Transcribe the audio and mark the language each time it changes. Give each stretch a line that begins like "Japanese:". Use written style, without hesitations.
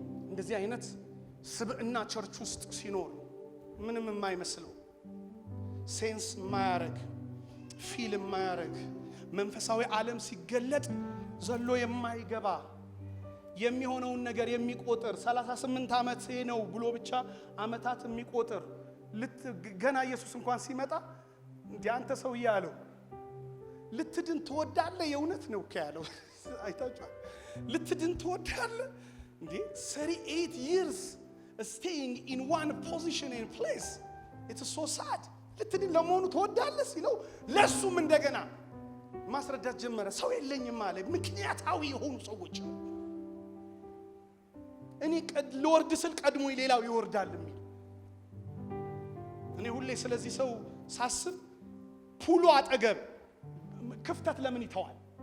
Amharic: እንደዚህ አይነት ስብዕና ቸርች ውስጥ ሲኖር ምንም የማይመስለው ሴንስ የማያረግ ፊልም የማያረግ መንፈሳዊ ዓለም ሲገለጥ ዘሎ የማይገባ የሚሆነውን ነገር የሚቆጥር 38 ዓመት ነው ብሎ ብቻ ዓመታት የሚቆጥር ገና ኢየሱስ እንኳን ሲመጣ እንዴ አንተ ሰው ያለው ልትድን ትወዳለህ? የእውነት ነው ያለው። አይታችሁ ልትድን ትወዳለህ እንዴ?
English: 38 years staying in one position and place, it's so sad.
Amharic: ልትድን ለመሆኑ ትወዳለህ ሲለው ለሱም እንደገና ማስረዳት ጀመረ። ሰው የለኝም ማለት ምክንያታዊ የሆኑ ሰዎች እኔ ለወርድ ስል ቀድሞ ሌላው ይወርዳል የሚል እኔ ሁሌ ስለዚህ ሰው ሳስብ ፑሉ አጠገብ ክፍተት ለምን ይተዋል?